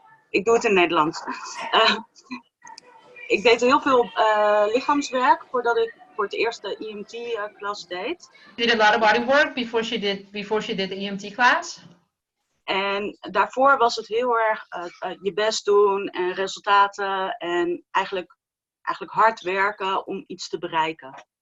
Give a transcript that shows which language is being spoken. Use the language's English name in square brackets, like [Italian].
[Dutch] Ik doe het in Nederlands. Ik deed heel veel lichaamswerk voordat ik voor het eerst de EMT-klas deed. [English] Did a lot of body work before she did the EMT class. [Dutch] En daarvoor was het heel erg je best doen en resultaten en eigenlijk hard werken om iets te bereiken.